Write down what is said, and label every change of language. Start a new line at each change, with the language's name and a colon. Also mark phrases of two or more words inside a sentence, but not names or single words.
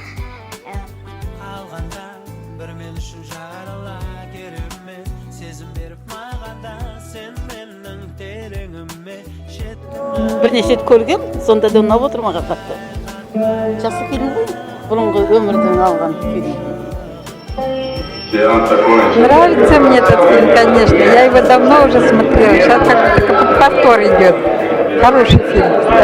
Kazakh: Бірнеше рет көргем, сонда да ұнап отыр маған қатты. Жақсы фильм ғой, бұрынғы өмірден алған фильм.
Russian: Нравится мне этот фильм, конечно. Я его давно уже смотрела. Сейчас как повтор идет. Хороший фильм.